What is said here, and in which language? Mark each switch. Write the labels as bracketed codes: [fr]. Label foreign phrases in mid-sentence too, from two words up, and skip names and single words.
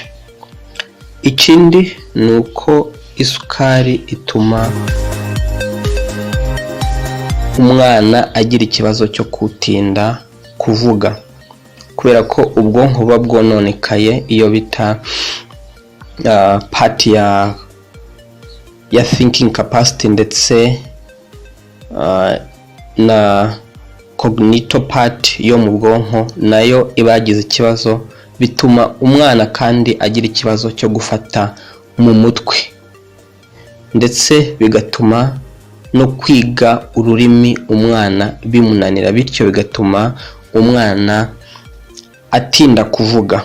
[rw] Ikindi nuko isukari ituma umwana agira ikibazo cyo kutinda kuvuga, kubera ko ubwonko buba bwononekaye, iyo bita part ya [en] thinking capacity [rw] ndetse na [en] cognitive part [rw] yo mu bwonko nayo iba yagize ikibazo, bituma umwana kandi agira ikibazo cyo gufata mu mutwe, ndetse bigatuma no kwiga ururimi umwana bimunanira, bityo bigatuma umwana atinda kuvuga.